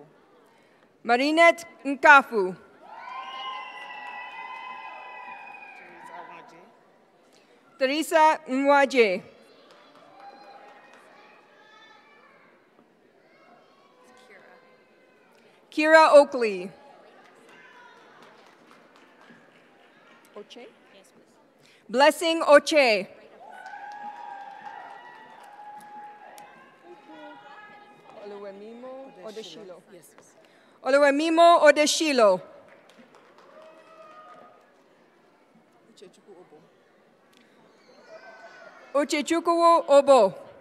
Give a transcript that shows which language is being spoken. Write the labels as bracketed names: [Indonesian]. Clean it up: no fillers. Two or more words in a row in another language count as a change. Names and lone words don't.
[English] Marinette Nkafu. Teresa Nwaje. Kira Oakley. Oche? Yes, please. Blessing Oche. Oluwemimo Odeshilo. Yes, please. Oluwemimo Odeshilo. Uchechukwu Obo.